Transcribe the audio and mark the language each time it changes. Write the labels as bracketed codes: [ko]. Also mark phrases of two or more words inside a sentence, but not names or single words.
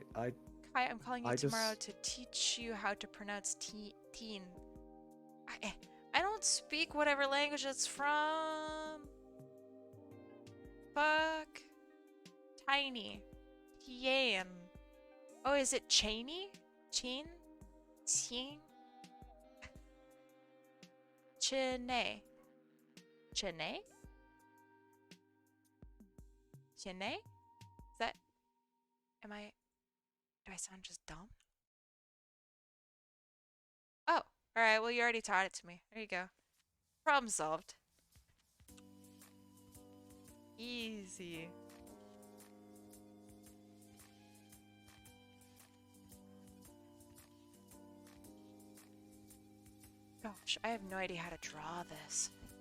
[en] Kai, I'm calling you I tomorrow just to teach you how to pronounce teen. I don't speak whatever language it's from. Fuck. Tiny. Tien. Oh, is it Cheney? Chin? Chin? Chene. Chene? Chene? Is that... Am I... Do I sound just dumb? Oh, alright, well you already taught it to me. There you go. Problem solved. Easy. Gosh, I have no idea how to draw this.